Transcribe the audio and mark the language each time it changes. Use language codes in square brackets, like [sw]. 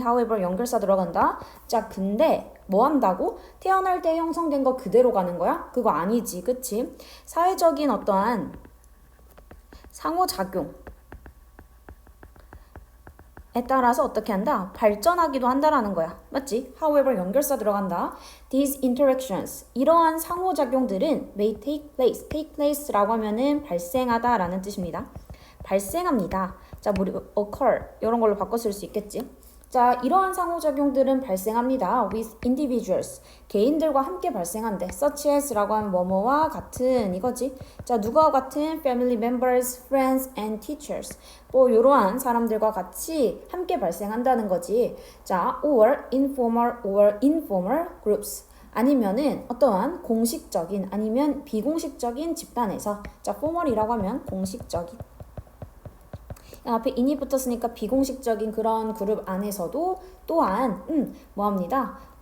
[ko] however 연결사 들어간다. 자, 근데 뭐 한다고? 태어날 때 형성된 거 그대로 가는 거야? 그거 아니지. 그치? 사회적인 어떠한 상호작용 에 따라서 어떻게 한다? 발전하기도 한다라는 거야. 맞지? however 연결사 들어간다. [en] These interactions, [ko] 이러한 상호작용들은 [en] may take place. [ko] take place라고 하면은 발생하다 라는 뜻입니다. 발생합니다. 자, 뭐 occur 이런 걸로 바꿔 쓸 수 있겠지. 자, 이러한 상호작용들은 발생합니다. [en] with individuals, [ko] 개인들과 함께 발생한대. such as라고 하면 뭐뭐와 같은 이거지. 자, 누구와 같은? [en] family members, friends and teachers. [ko] 뭐 이러한 사람들과 같이 함께 발생한다는 거지. [en] 자, or informal groups. [ko] 아니면은 어떠한 공식적인 아니면 비공식적인 집단에서. 자, formal이라고 하면 공식적인. 앞에 in이 붙었으니까 비공식적인 그런 그룹 안에서도 또한 뭐합니다?